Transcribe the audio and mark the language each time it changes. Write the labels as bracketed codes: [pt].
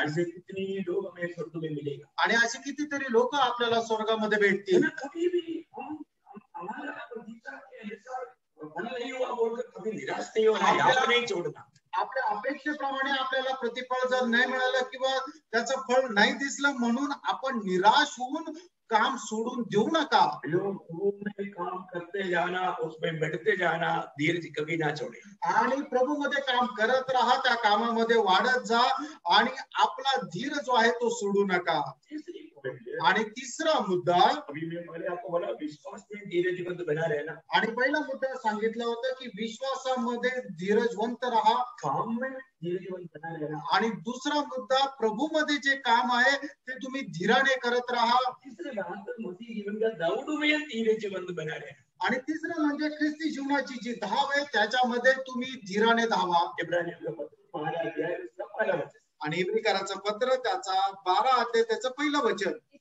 [hi] ऐसे कितने लोग हमें स्वर्ग में मिलेगा. [mr] आणि असे कितीतरी लोक आपल्याला स्वर्गामध्ये भेटतील. [hi] कभी भी हमारा प्रतीक्षा के अनुसार फल नहीं हुआ बोलकर कभी निराश नहीं होना, याद नहीं छोड़ना. [mr] आपल्या अपेक्षेप्रमाणे आपल्याला प्रतिफळ जर नाही मिळालं किंवा त्याचं फळ नाही दिसलं म्हणून आपण निराश होऊन काम सोडून देऊ नका. [hi] काम करते जाना, उसमें बढ़ते जाना, धीरज कभी ना छोड़े. [mr] आणि प्रभू मध्ये काम करत राहा, त्या कामामध्ये वाढत जा आणि आपला धीर जो आहे तो सोडू नका. आणि तिसरा मुद्दा [hi] अभी मैं पहले आपको बोला विश्वास में धीरजवंत बना रहना. [mr] आणि पहिला मुद्दा सांगितलं होतं की विश्वासामध्ये धीरजवंत राहा, [hi] काम में धीरजवंत बना रहना. [mr] आणि दुसरा मुद्दा प्रभू मध्ये जे काम आहे ते तुम्ही धीराने करत राहा. [hi] तिसरे बात मसीह जीवन का दौड़ में धीरजवंत बना रहना. [mr] आणि तिसरं म्हणजे ख्रिस्ती जीवनाची जी धाव आहे त्याच्यामध्ये तुम्ही धीराने धावा. [hi] इब्रानियों का पत्र 12 अध्याय उसका पहला वचन. [mr] आणि इब्रिकरांचं पत्र त्याचा 12 अध्याय त्याचं पहिलं वचन.